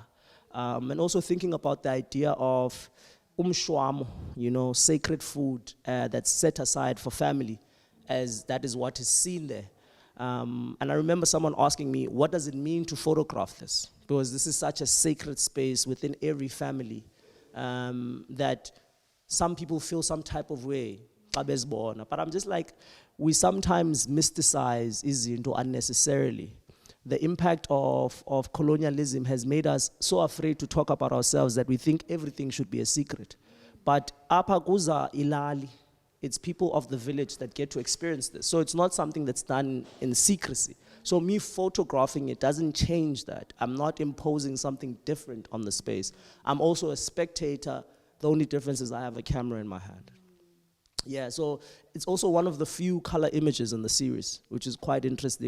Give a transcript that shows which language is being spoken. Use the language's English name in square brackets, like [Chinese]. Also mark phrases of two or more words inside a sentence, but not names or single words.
[English] And also thinking about the idea of umshwamo, you know, sacred food that's set aside for family, as that is what is seen there. And I remember someone asking me, what does it mean to photograph this? Because this is such a sacred space within every family, that some people feel some type of way. But I'm just like, we sometimes mysticize izinto unnecessarily. The impact of colonialism has made us so afraid to talk about ourselves that we think everything should be a secret. [Xhosa] But apha kuza ilali, [English] it's people of the village that get to experience this. So it's not something that's done in secrecy. So me photographing it doesn't change that. I'm not imposing something different on the space. I'm also a spectator. The only difference is I have a camera in my hand. Yeah, so it's also one of the few color images in the series, which is quite interesting.